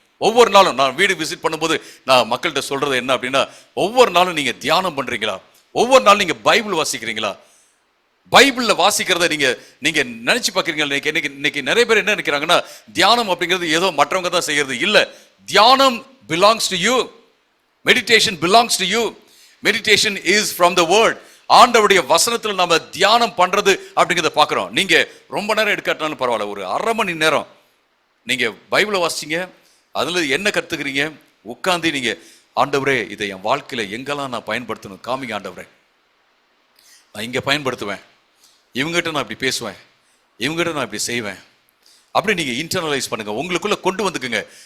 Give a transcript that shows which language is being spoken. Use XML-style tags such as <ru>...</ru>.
<ta>ஒவ்வொரு நாளும் நான் வீடு விசிட் பண்ணும்போது நான் மக்கள்கிட்ட சொல்றது என்ன அப்படின்னா, ஒவ்வொரு நாளும் நீங்க தியானம் பண்றீங்களா? ஒவ்வொரு நாளும் நீங்க பைபிள் வாசிக்கிறீங்களா? பைபிள்ல வாசிக்கிறத நீங்க நினைச்சு பார்க்குறீங்க. இன்னைக்கு நிறைய பேர் என்ன நினைக்கிறாங்கன்னா, தியானம் அப்படிங்கிறது ஏதோ மற்றவங்க தான் செய்யறது இல்ல.</ta> <en>தியானம் belongs to you. Meditation belongs to you. Meditation is from the word.</en> <ta>ஆண்டவருடைய வசனத்தில் நம்ம தியானம் பண்றது அப்படிங்கிறத பார்க்கிறோம். நீங்க ரொம்ப நேரம் எடுக்காட்டாலும் பரவாயில்ல, ஒரு அரை மணி நேரம் நீங்க பைபிளை வாசிச்சீங்க, அதுல என்ன கத்துக்கிறீங்க, உட்கார்ந்து நீங்க ஆண்டவரே இதை என் வாழ்க்கையில எங்கெல்லாம் நான் பயன்படுத்தணும் காமிங்க ஆண்டவரே, நான் இங்க பயன்படுத்துவேன், இவங்ககிட்ட நான் இப்படி பேசுவேன், இவங்ககிட்ட நான் இப்படி செய்வேன் அப்படி நீங்க இன்டர்னலைஸ் பண்ணுங்க. உங்களுக்குள்ள கொண்டு வந்துக்குங்க.</ta>